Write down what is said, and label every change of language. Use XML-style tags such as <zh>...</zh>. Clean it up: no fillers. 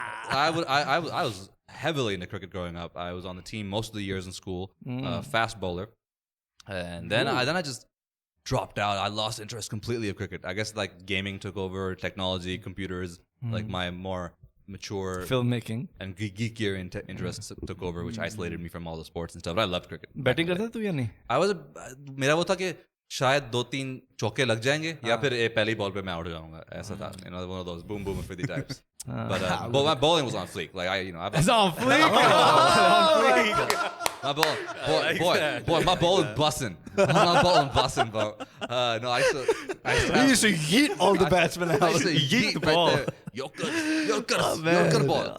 <en>I was heavily into cricket growing up. I was on the team most of the years in school. Fast bowler, and then I just dropped out. I lost interest completely of cricket. I guess like gaming took over, technology, computers, like my more mature Filmmaking. and geekier interests took over, which isolated me from all the sports and stuff. But I loved cricket.</en> <hi>Batting करता तू या नहीं?</hi> <en>I was</en> <hi>मेरा वो था कि शायद 2-3 चौके लग जाएंगे या फिर पहली बॉल पे मैं आउट हो जाऊंगा ऐसा था.</hi> <en>You know, one of those boom boom 50 types. But my bowling was on fleek. Like It's on fleek. my bowling, boy, my bowling busting. My bowling busting, bro. No, I used to yeet all the batsmen I used to yeet the ball. Right there. Yorker ball.</en>